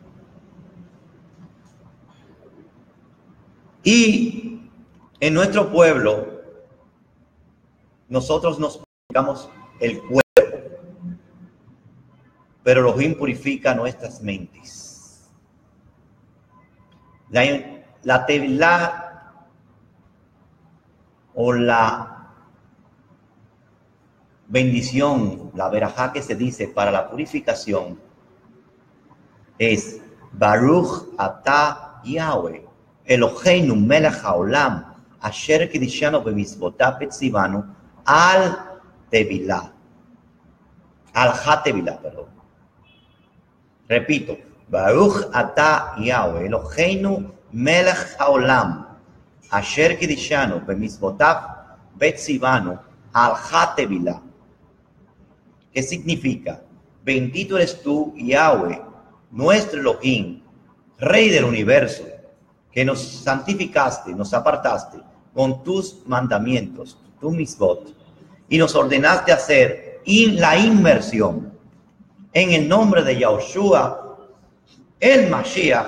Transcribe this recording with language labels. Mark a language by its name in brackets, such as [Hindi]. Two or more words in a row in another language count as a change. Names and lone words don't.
[Spanish] Y en nuestro pueblo, nosotros nos purificamos el cuerpo, pero Elohim purifica nuestras mentes. La tevilá o la bendición, la verajá que se dice para la purificación es [Hebrew] ברוך אתה יהוה אלוהינו מלך העולם אשר קידשנו במצוותיו וציוונו על טבילה על הטבילה, [Spanish] perdón. Repito, [Hebrew] ברוך אתה יהוה אלוהינו מלך העולם אשר קידשנו במצוותיו וציוונו על הטבילה. [Spanish] ¿Qué significa? Bendito eres tú, Yahweh, nuestro Elohim, Rey del universo, que nos santificaste, nos apartaste con tus mandamientos, tu mitzvot, y nos ordenaste hacer la inmersión en el nombre de Yahushua el Mashiach.